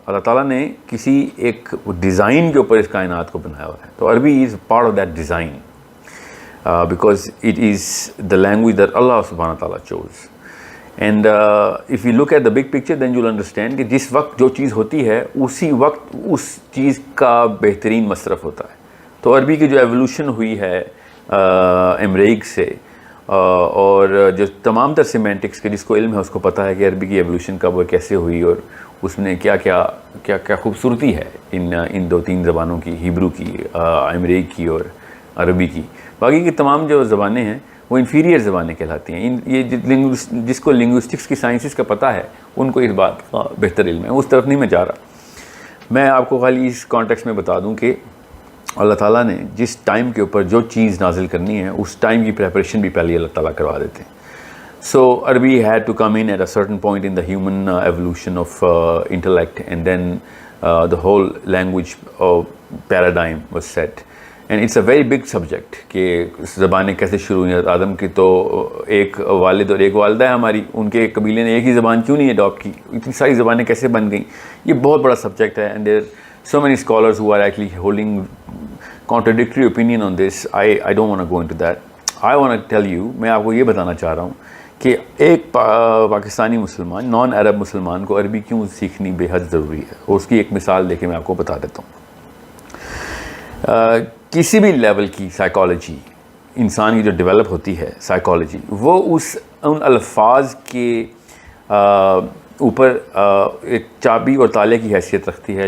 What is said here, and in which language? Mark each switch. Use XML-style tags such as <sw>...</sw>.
<ur>اللہ تعالیٰ نے کسی ایک ڈیزائن کے اوپر اس کائنات کو بنایا ہوا ہے.</ur> <en>تو Arabi is part of that design because it is the language that Allah subhanahu wa ta'ala chose. And if you look at the big picture then you'll understand</en> <ur>کہ جس وقت جو چیز ہوتی ہے اسی وقت اس چیز کا بہترین مصرف ہوتا ہے. تو عربی کی جو ایولیوشن ہوئی ہے امریک سے، اور جو تمام تر سیمینٹکس کے جس کو علم ہے اس کو پتہ ہے کہ عربی کی ایولیوشن کب اور کیسے ہوئی، اور اس میں کیا خوبصورتی ہے ان دو تین زبانوں کی، ہیبرو کی، امریک کی اور عربی کی. باقی کی تمام جو زبانیں ہیں وہ انفیریئر زبانیں کہلاتی ہیں. یہ جس کو لنگوسٹکس کی سائنسز کا پتہ ہے ان کو اس بات کا بہتر علم ہے. اس طرف نہیں میں جا رہا. میں آپ کو خالی اس کانٹیکس میں بتا دوں کہ اللہ تعالیٰ نے جس ٹائم کے اوپر جو چیز نازل کرنی ہے اس ٹائم کی پریپریشن بھی پہلے اللہ تعالیٰ کروا دیتے ہیں.</ur> <en>So Arabi had to come in at a certain point in the human evolution of intellect, and then the whole language paradigm was set. And it's a very big subject</en> <ur>کہ زبانیں کیسے شروع ہوئی. آدم کی تو ایک والد اور ایک والدہ ہے ہماری، ان کے قبیلے نے ایک ہی زبان کیوں نہیں اڈاپٹ کی؟ اتنی ساری زبانیں کیسے بن گئیں؟ یہ بہت بڑا سبجیکٹ ہے.</ur> <en>And there are so many scholars who are actually holding contradictory opinion on this. I don't want to go into that. I want to tell you،</en> <ur>میں آپ کو یہ بتانا چاہ رہا ہوں کہ ایک پاکستانی مسلمان، نان عرب مسلمان کو عربی کیوں سیکھنی بے حد ضروری ہے. اور اس کی ایک مثال دے کے میں آپ کو بتا دیتا ہوں. کسی بھی لیول کی سائیکالوجی، انسان کی جو ڈیولپ ہوتی ہے سائیکالوجی، وہ ان الفاظ کے اوپر ایک چابی اور تالے کی حیثیت رکھتی ہے.</ur>